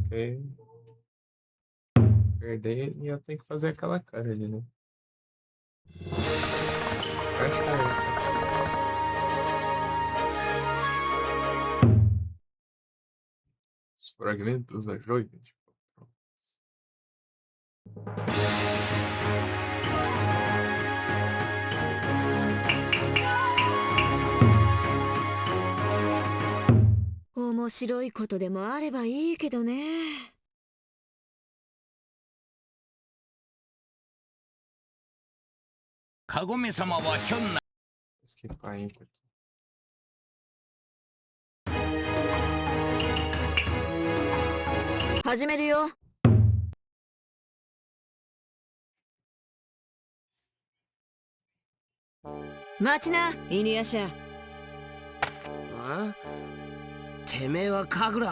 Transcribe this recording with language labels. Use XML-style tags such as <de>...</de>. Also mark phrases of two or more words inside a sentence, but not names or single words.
<pt>Porque aí perder e eu tenho que fazer aquela cara ali, né? Acho que é. Os fragmentos da joia, tipo.</pt> <ja>面白いことでもあればいいけどね。カゴメ様はひょんな</ja> <pt>Esquipar ainda aqui.</pt> <ja>始めるよ。待ちな、イニアシャ。あ？てめえはカグラ。</ja>